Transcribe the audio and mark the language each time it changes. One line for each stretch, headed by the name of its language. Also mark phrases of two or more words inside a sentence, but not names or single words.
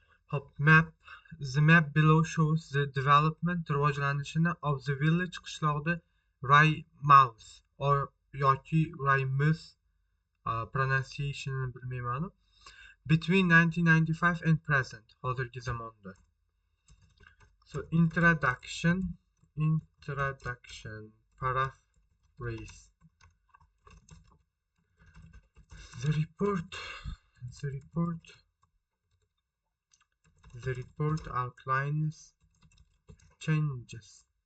English: Hop, map. The map below shows the development rivojlanishini of the village
Uzbek: qishloqda Raymouth yoki Raymouth pronunciationini bilmayman.
English: Between 1995 and present,
Uzbek: hozirgi zamonda.
English: So introduction, paraphrase. The report outlines changes.